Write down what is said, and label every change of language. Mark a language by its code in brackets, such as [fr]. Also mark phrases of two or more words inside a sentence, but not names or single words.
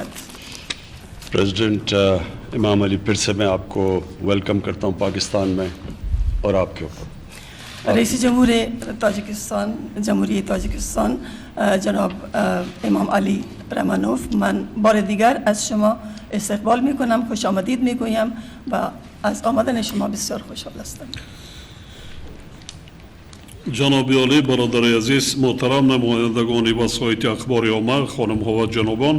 [ur] پریزیڈنٹ امام علی, پھر سے میں آپ کو ویلکم کرتا ہوں پاکستان میں اور آپ کے اوپر. [fa] رئیس جمهور تاجیکستان جمهوری تاجیکستان جناب امام علی رحمانوف, من بار دیگر از شما استقبال میکنم, خوش آمدید میگویم و از آمدن شما بسیار خوشحال هستم. جناب عالی, برادر عزیز, محترم نمایندگان وسایط اخبار عامه, خانم ها و جنابان,